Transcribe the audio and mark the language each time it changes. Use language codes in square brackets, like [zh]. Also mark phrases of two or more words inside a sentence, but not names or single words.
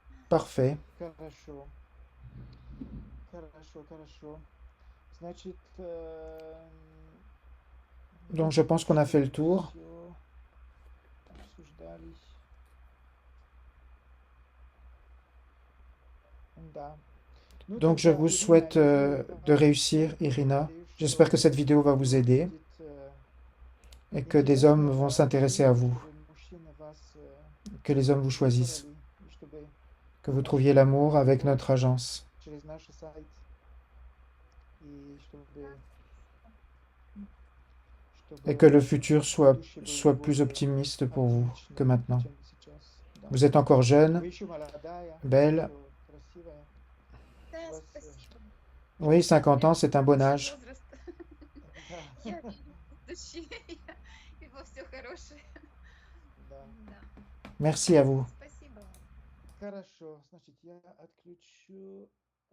[fr] Parfait. [ru] Хорошо. Хорошо, хорошо. Значит, [fr] Donc je pense qu'on a fait le tour. [ru] всё обсуждались. Да. Ну [fr] Donc je [ru] тогда, [fr] vous [ru] Ирина, [fr] souhaite [ru] я [fr] de réussir, Irina. [ru] надеюсь, [fr] J'espère que [ru] что [fr] cette vidéo va vous aider [ru] будет [fr] et que des hommes vont s'intéresser à vous, [ru] чтобы мужчины вас [fr] que les hommes vous choisissent, [ru] выбрали, и чтобы [fr] que vous trouviez l'amour avec notre agence [ru] через наш сайт, и [fr] et que le [ru] чтобы [fr] futur [ru] будущее было [fr] soit plus [ru] более [fr] optimiste pour vous que [ru] отличным, [fr] maintenant. [ru] чем сейчас. Да. [fr] Vous êtes encore jeune, [ru] Вы еще молодая, [fr] belle. [ru] еще красивая. Да, У вас, спасибо. [fr] Oui, 50 ans, c'est un bon âge. [ru] Возраст. да, Я верю в души и во все хорошее. да. Да. [fr] Merci à vous. [ru] Спасибо вам. Хорошо, значит, я отключу